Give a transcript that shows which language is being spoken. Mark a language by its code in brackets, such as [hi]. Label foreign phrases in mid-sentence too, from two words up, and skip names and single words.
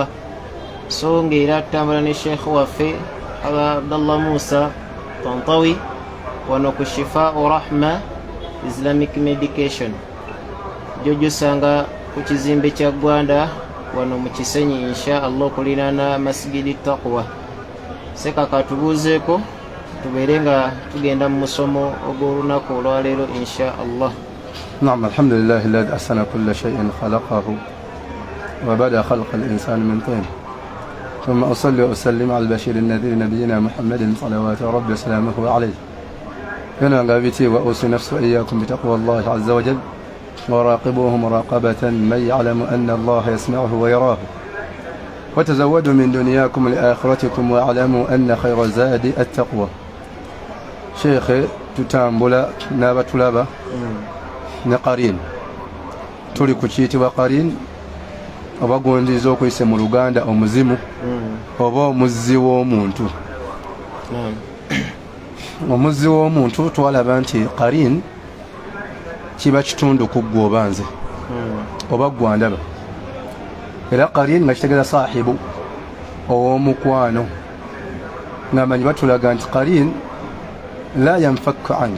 [lg] So ng'era tutambula ne sheekh waffe Abdallah Musa Tantawi wano ku Shifaa Rahma Islamic Medication, jojjosanga ku kizimbe kya Gwanda wano mu Kisenyi [ar] إن شاء الله [lg] okuliraana Masjidi Taqwa. Sekaka tubuuzeeko tubeere nga tugenda mu musomo ogw'olunaku olwaleero [ar] إن شاء الله. نعم الحمد لله الذي أحسن كل شيء خلقه وبدأ خلق الإنسان من طين، ثم أصلي وأسلم على البشير النذير نبينا محمد صلوات ربي وسلامه عليه. هنا غابتي وأوصي نفسي وإياكم بتقوى الله عز وجل وراقبوه مراقبة من يعلم أن الله يسمعه ويراه، وتزودوا من دنياكم لآخرتكم واعلموا أن خير الزاد التقوى. [lg] شيخي tutambula n'abatulaba ne qarin, tuli ku kiyitibwa qarin oba gondiza okuyise mu Luganda omuzimu oba omuzzi w'omuntu. Omuzzi w'omuntu twalaba nti qarin kiba kitundu ku ggwe oba nze oba gwandaba, era qarin nga kitegeeza saahibu ow'omukwano, ng'amanyi batulaga nti [ar] قرين لا ينفك عنك.